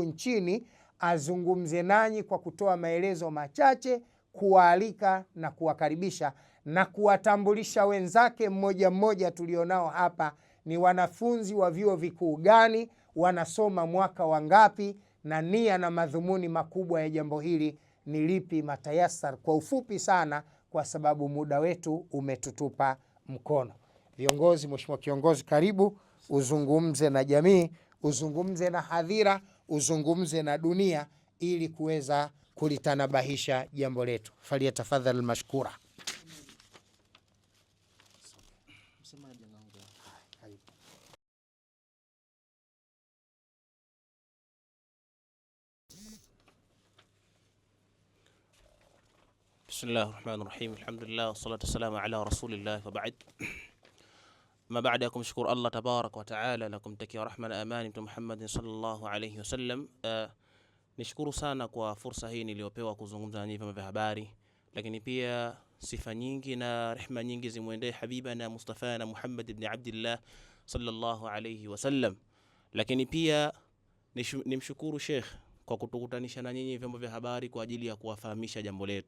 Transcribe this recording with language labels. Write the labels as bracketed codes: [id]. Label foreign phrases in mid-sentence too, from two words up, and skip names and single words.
[sw] nchini azungumze nanyi kwa kutoa maelezo machache, kuwaalika na kuwakaribisha na kuwatambulisha wenzake mmoja mmoja tulionao hapa ni wanafunzi wa vyuo vikuu gani, wanasoma mwaka wangapi, na nia na madhumuni makubwa ya jambo hili ni lipi matayasar, kwa ufupi sana kwa sababu muda wetu umetutupa mkono. Viongozi, mheshimiwa kiongozi, karibu uzungumze na jamii, uzungumze na hadhira, uzungumze na dunia ili kuweza kulitanabahisha jambo letu. [ar] فليتفضل مشكورا. بسم الله الرحمن الرحيم الحمد لله والصلاة والسلام على رسول الله وبعد ما بعدكم شكر الله تبارك وتعالى لكم تكي رحمة أمان محمد صلى الله عليه وسلم. [sw] Nishukuru sana kwa fursa hii niliyopewa kuzungumza nanyi vyombo vya habari, lakini pia sifa nyingi na rehema nyingi zimwendee habibana Mustafa na Muhammad ibn Abdullah [ar] صلى الله عليه وسلم. [sw] Lakini pia nimshukuru Sheikh kwa kutukutanisha na nyinyi vyombo vya habari kwa ajili ya kuwafahamisha jambo letu.